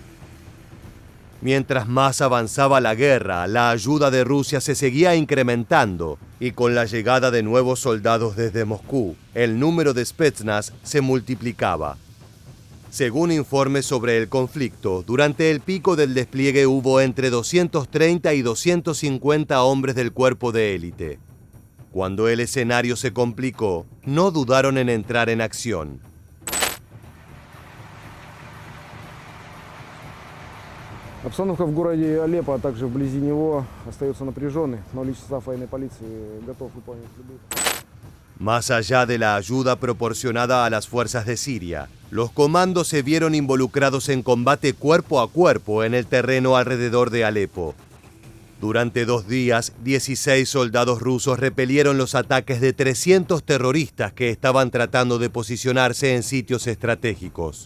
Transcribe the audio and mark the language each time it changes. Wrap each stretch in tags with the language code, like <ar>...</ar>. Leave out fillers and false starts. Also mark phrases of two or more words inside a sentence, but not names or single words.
<es>Mientras más avanzaba la guerra, la ayuda de Rusia se seguía incrementando y con la llegada de nuevos soldados desde Moscú, el número de Spetsnaz se multiplicaba. Según informes sobre el conflicto, durante el pico del despliegue hubo entre 230 y 250 hombres del cuerpo de élite. Cuando el escenario se complicó, no dudaron en entrar en acción.</es> <ru>Обстановка в городе Алеппо, а также вблизи него остается напряженной, но личный состав военной полиции готов выполнить любые.</ru> <es>Más allá de la ayuda proporcionada a las fuerzas de Siria, los comandos se vieron involucrados en combate cuerpo a cuerpo en el terreno alrededor de Alepo. Durante 2 días, 16 soldados rusos repelieron los ataques de 300 terroristas que estaban tratando de posicionarse en sitios estratégicos.</es>